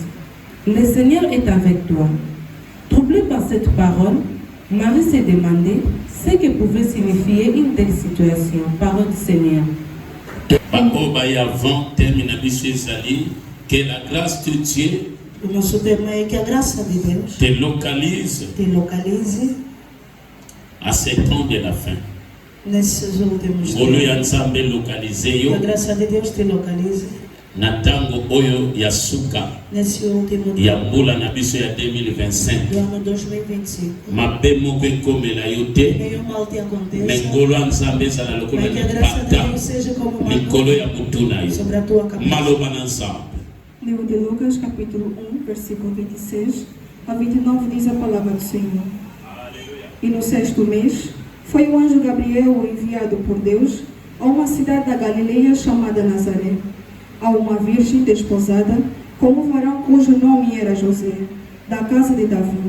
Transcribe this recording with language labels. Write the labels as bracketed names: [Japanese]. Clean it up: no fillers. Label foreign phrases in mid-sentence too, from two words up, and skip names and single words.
[French] Le Seigneur est avec toi. Troublée par cette parole, Marie s'est demandé ce que pouvait signifier une telle situation. Parole du Seigneur. Que la grâce de Dieu [Portuguese] O nosso tema é que a graça de Deus [French] te localise [Portuguese] te localize [French] à ce temps de la fin. [Portuguese] nesses últimos Que tempos. a graça de Deus te localize [Lingala] Natango oyo ya suka [Portuguese] nesse último [Lingala] ya [Portuguese] tempo [Lingala] mbula na biso ya [Portuguese] do 2025. ano 2025. [Lingala] Mabe moko ekomela yo te. [Portuguese] Nenhum mal te aconteça, [Lingala] Mengolo ya Nzambe ezala lokola [Portuguese] mas que a graça de [Lingala] lipata [Portuguese] Deus seja como uma [Lingala] likolo ya mutu na yo. [Portuguese] sobre a tua cabeça. [Lingala] Maloba na Nzambe. [Portuguese] Livro de Lucas, capítulo 1, versículo 26 a 29, diz a palavra do Senhor. E no 6º mês, foi o anjo Gabriel enviado por Deus a uma cidade da Galileia chamada Nazaré, a uma virgem desposada com um varão cujo nome era José, da casa de Davi.